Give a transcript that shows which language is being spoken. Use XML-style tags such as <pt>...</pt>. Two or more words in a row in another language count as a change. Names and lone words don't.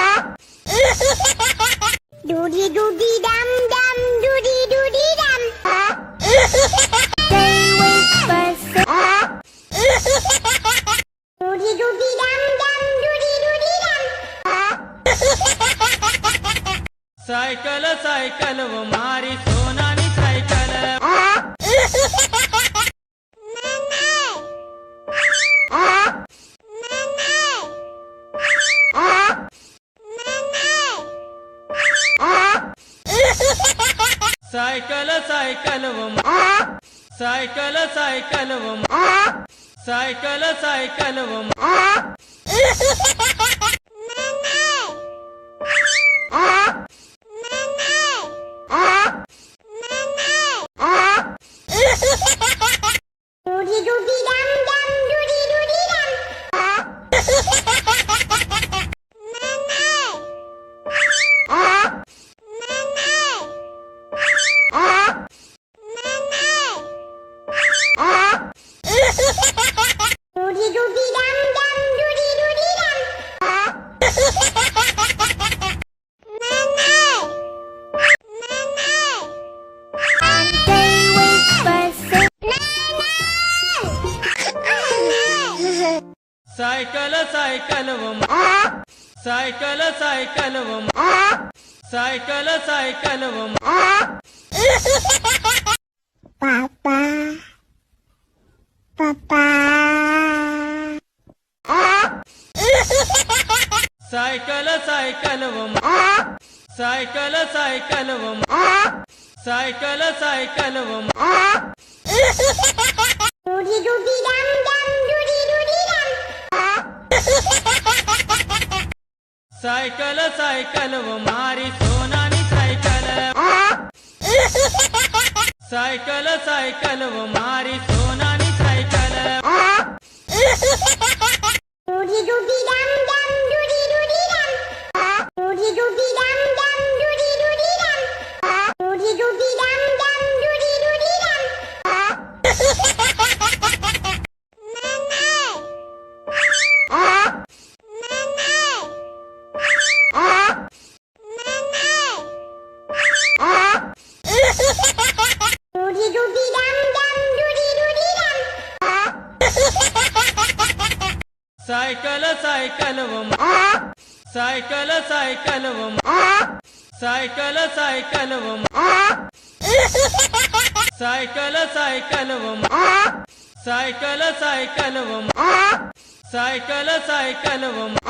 <en>Doody doody dum dum doody doody dum. Stay with us. Doody doody dum dum doody doody dum.</en> <gu>સાયકલ સાયકલ વ મારી સોનાની સાયકલ સાયકલ સાયકલ વ સાયકલ સાયકલ વ સાયકલ સાયકલ વ Doody doody dum dum doody doody dum. Doody doody dum dum doody doody dum.</gu> <en>Stay with us.</en> <gu>સાયકલ સાયકલ વ સાયકલ સાયકલ વ સાયકલ સાયકલ વ</gu> <en>Papa. Papa.</en> <gu>સાયકલ સાયકલ વ સાયકલ સાયકલ વ સાયકલ સાયકલ વ Doody doody dum dum doody doody dum. સાયકલ સાયકલ વ મારી સોનાની સાયકલ સાયકલ સાયકલ વ મારી સોનાની સાયકલ Doody doody dum dum doody doody dum. Doody doody dum dum doody doody dum. Doody doody dum dum doody doody dum. Doody doody dum dum doody doody dum. સાયકલ સાયકલ વ સાયકલ સાયકલ વ સાયકલ સાયકલ વ સાયકલ સાયકલ વ સાયકલ સાયકલ વ સાયકલ સાયકલ વ</gu>